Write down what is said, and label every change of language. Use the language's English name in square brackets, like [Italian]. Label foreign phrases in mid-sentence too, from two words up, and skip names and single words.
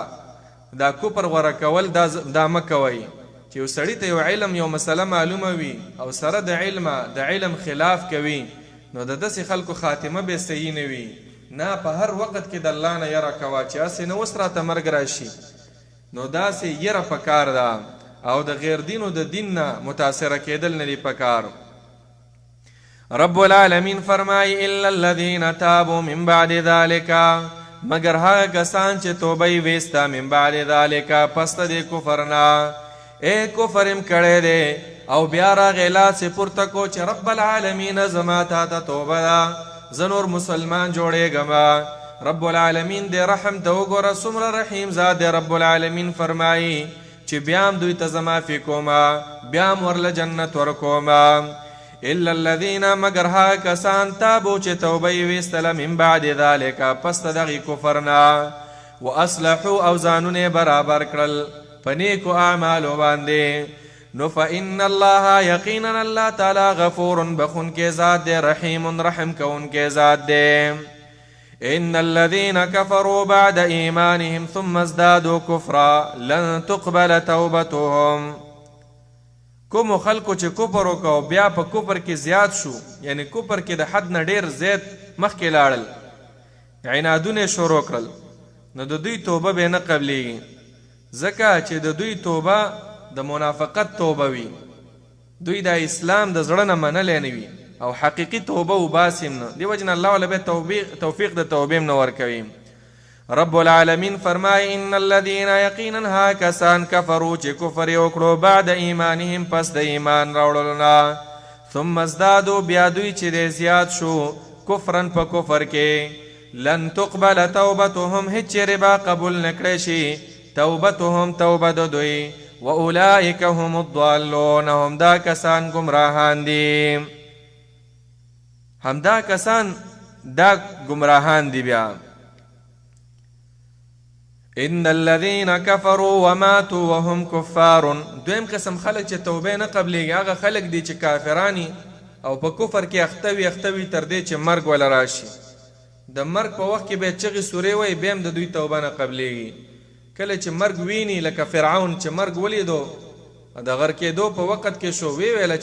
[Pashto] دا کفر غوره کول دا مه کوئ چې یو سړي ته یو علم یو مسله معلومه وي او سره د علم خلاف کوي نو د داسې خلکو خاتمه به صحیح نه وي نه په هر وخت کې د الله نه یره کوه چې هسې نه اوس راته مرګ راشي نو داسې یره پکار ده او د غیر دینو د دین نه متاثره کېدل نه دي پکار [Arabic] رب العالمین [Pashto] فرمای [Arabic] الا الذین تابوا من بعد ذلك [Pashto] مگر هغه کسان چې توبه یې ویسته [Arabic] من بعد ذلك [Pashto] پس د کفر نه کفر هم کړی دی او بیا راغی لاس یې پورته کو چې [Arabic] رب العالمین [Pashto] زما تا ته توبه ده زه نور مسلمان جوړېږم [Arabic] رب العالمین [Pashto] دې رحم ته وګوره څومره رحیم ذات دی [Arabic] رب العالمین [Pashto] فرمایي چې بیا هم دوی ته زه معافي کومه بیا هم ورله جنت ورکومه [Arabic] الا الذین [Pashto] مگر هغه کسان تابو چې توبه یې ویستله [Arabic] من بعد ذلک [Pashto] پس د دغې کفر نه واصلحوا او ځانونه برابر کړل په نیکو اعمالو باندې نو [Arabic] فإن الله [Pashto] یقینا الله تعالی غفور بخونکی ذات دی رحیم رحم کوونکی ذات دی [Arabic] ان الذين كفروا بعد ایمانهم ثم ازدادوا کفرا لن تقبل توبتهم [Pashto] کوم خلکو چې کفر وکړو بیا په کفر کې زیات شو یعنی کفر کې د حد نه ډیر زیات مخکې لاړل عنادونه شروع کړل نو د دوی توبه به نه قبلیږي ځکه چې د دوی توبه د منافقت توبه وي دوی د اسلام د زړه نه منلی نه وي او حقیقي توبه وباسم نه دی وجه نه الله ولا به توفیق د توبې نه ورکوي [Arabic] رب العالمین [Pashto] فرمای [Arabic] ان الذين [Pashto] یقینا ها کسان کفروا چې کفر وکړو [Arabic] بعد ایمانهم [Pashto] پس د ایمان راوړلو نه [Arabic] ثم ازدادوا [Pashto] بیا دوی چې د زیات شو کفرن په کفر کې [Arabic] لن تقبل توبتهم [Pashto] هیڅ ربا قبول نکړي شي توبتهم توبه د دوی [Arabic] واولئک هم الضالون [Pashto] هم دا کسان گمراهان دي همدا کسان دا گمراهان دي بیا [Arabic] ان الذين كفروا وماتوا وهم كفار [Pashto] دویم قسم خلق چې توبه نه قبلېږي هغه خلق دي چې کافرانی او په کفر کې اختوي تر دې چې مرګ ولا راشي د مرګ په وخت کې به چغې سورې وای بیم د دوی توبه نه قبلېږي کله چې مرګ ویني لکه فرعون چې مرګ ولیدو د غر کېدو په وخت کې شو ویل